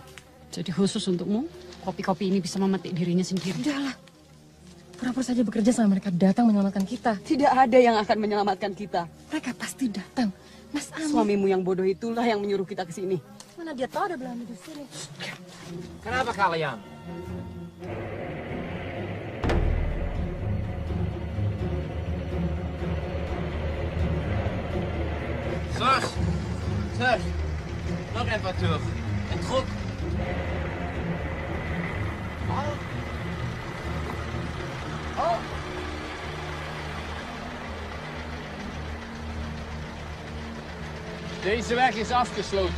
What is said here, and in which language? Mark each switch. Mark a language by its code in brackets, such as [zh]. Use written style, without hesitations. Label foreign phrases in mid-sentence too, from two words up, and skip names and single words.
[id] Jadi khusus untukmu, kopi-kopi ini bisa memetik dirinya sendiri. Udahlah. Pura-pura saja bekerja sampai mereka datang menyelamatkan kita. Tidak ada yang akan menyelamatkan kita. Mereka pasti datang. Mas Ami. Suamimu yang bodoh itulah yang menyuruh kita ke sini. Mana dia tahu ada Belanda di sini? Kenapa kalian? [nl] Sus, nog even terug. En trok. Deze weg is afgesloten.